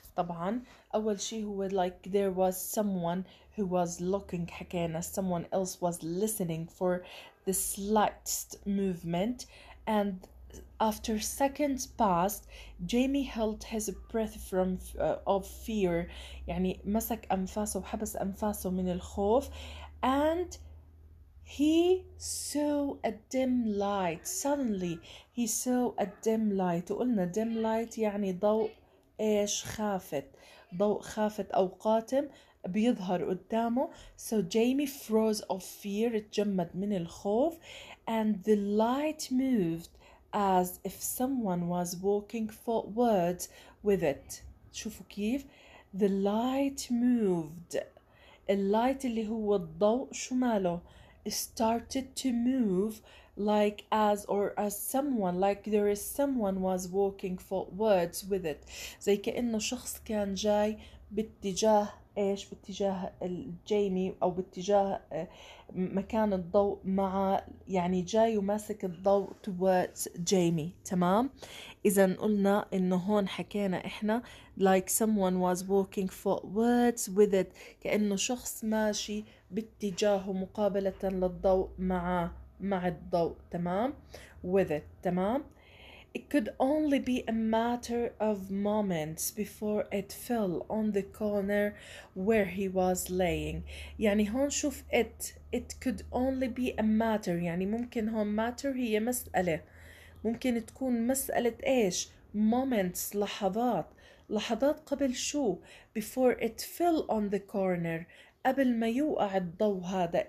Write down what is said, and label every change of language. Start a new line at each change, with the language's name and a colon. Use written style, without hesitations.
Arabic: طبعا أول شيء هو
English: like there was someone who was looking، حكينا someone else was listening for the slightest movement, and after seconds passed Jamie held his breath from of fear،
Arabic: يعني مسك أنفاسه وحبس أنفاسه من الخوف.
English: And he saw a dim light. Suddenly he saw a dim light.
Arabic: وقلنا dim light يعني ضوء إيش؟ خافت. ضوء خافت أو قاتم بيظهر قدامه.
English: So Jamie froze of fear.
Arabic: اتجمد من الخوف.
English: And the light moved as if someone was walking forwards with it.
Arabic: شوفوا كيف؟
English: The light moved.
Arabic: اللايت اللي هو الضوء شو ماله؟
English: started to move like as someone, like there is someone was walking forwards with it.
Arabic: زي كأنه شخص كان جاي باتجاه ايش؟ باتجاه الجيمي او باتجاه مكان الضوء مع، يعني جاي وماسك الضوء towards جيمي. تمام. إذا قلنا إنه هون حكينا إحنا
English: like someone was walking forwards with it،
Arabic: كأنه شخص ماشي باتجاهه مقابلة للضوء مع الضوء. تمام. with it. تمام.
English: It could only be a matter of moments before it fell on the corner where he was laying.
Arabic: يعني هون شوف
English: it could only be a matter،
Arabic: يعني ممكن هون matter هي مسألة، ممكن تكون مسألة إيش؟ moments، لحظات قبل شو؟
English: before it fell on the corner،
Arabic: قبل ما يوقع الضوء هذا.